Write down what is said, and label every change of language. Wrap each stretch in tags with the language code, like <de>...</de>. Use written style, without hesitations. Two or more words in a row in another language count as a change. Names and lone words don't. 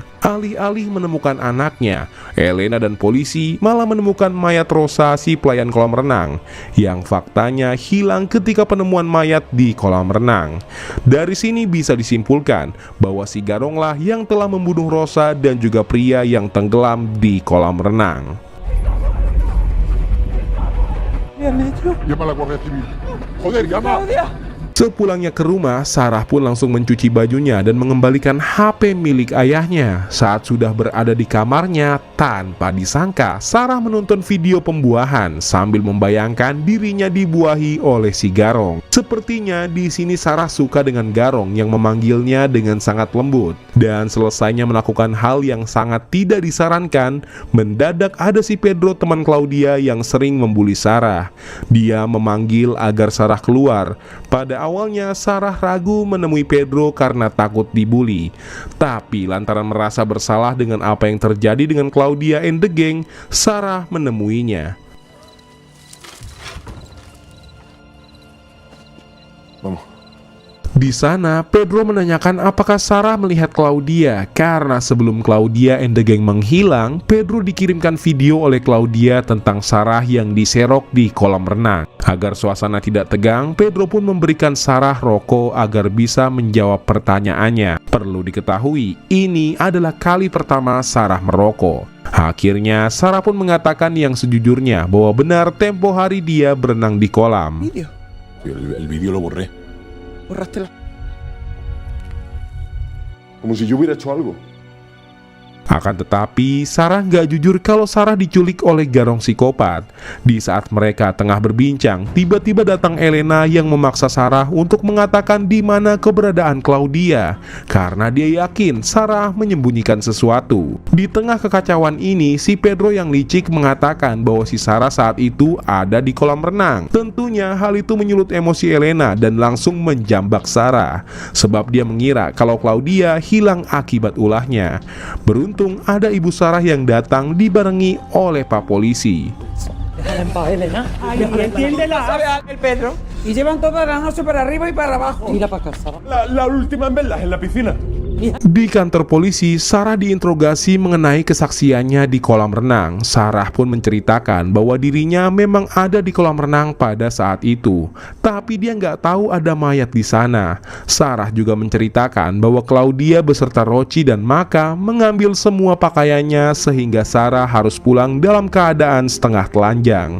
<id>Alih-alih menemukan anaknya, Elena dan polisi malah menemukan mayat Rosa, si pelayan kolam renang, yang faktanya hilang ketika penemuan mayat di kolam renang. Dari sini bisa disimpulkan bahwa si Garonglah yang telah membunuh Rosa dan juga pria yang tenggelam di kolam renang.</id> <es>Llama a la Guardia Civil. Joder, llama.</es> <id>Sepulangnya ke rumah, Sarah pun langsung mencuci bajunya dan mengembalikan HP milik ayahnya. Saat sudah berada di kamarnya, tanpa disangka Sarah menonton video pembuahan sambil membayangkan dirinya dibuahi oleh si Garong. Sepertinya di sini Sarah suka dengan Garong yang memanggilnya dengan sangat lembut. Dan selesainya melakukan hal yang sangat tidak disarankan, mendadak ada si Pedro, teman Claudia yang sering membuli Sarah. Dia memanggil agar Sarah keluar. Pada awalnya Sarah ragu menemui Pedro karena takut dibully. Tapi lantaran merasa bersalah dengan apa yang terjadi dengan Claudia</id> <en>and the gang,</en> <id>Sarah menemuinya. Vamos. Di sana, Pedro menanyakan apakah Sarah melihat Claudia, karena sebelum Claudia</id> <en>and the gang</en> <id>menghilang, Pedro dikirimkan video oleh Claudia tentang Sarah yang diserok di kolam renang. Agar suasana tidak tegang, Pedro pun memberikan Sarah rokok agar bisa menjawab pertanyaannya. Perlu diketahui, ini adalah kali pertama Sarah merokok. Akhirnya, Sarah pun mengatakan yang sejujurnya bahwa benar tempo hari dia berenang di kolam.</id> <es>El vídeo lo borré. Borraste la... Como si yo hubiera hecho algo.</es> <id>Akan tetapi, Sarah nggak jujur kalau Sarah diculik oleh Garong psikopat. Di saat mereka tengah berbincang, tiba-tiba datang Elena yang memaksa Sarah untuk mengatakan di mana keberadaan Claudia, karena dia yakin Sarah menyembunyikan sesuatu. Di tengah kekacauan ini, si Pedro yang licik mengatakan bahwa si Sarah saat itu ada di kolam renang. Tentunya hal itu menyulut emosi Elena dan langsung menjambak Sarah, sebab dia mengira kalau Claudia hilang akibat ulahnya. Beruntung ada ibu Sarah yang datang dibarengi oleh Pak Polisi.</id> <es>Déjala en paz, Elena. Ay, entiéndela, el Pedro. Y llevan toda la noche para arriba y para abajo. Mira para acá, Sara. La última en verlas en la piscina.</es> <id>Di kantor polisi, Sarah diinterogasi mengenai kesaksiannya di kolam renang. Sarah pun menceritakan bahwa dirinya memang ada di kolam renang pada saat itu, tapi dia nggak tahu ada mayat di sana. Sarah juga menceritakan bahwa Claudia beserta Roci dan Maka mengambil semua pakaiannya sehingga Sarah harus pulang dalam keadaan setengah telanjang.</id>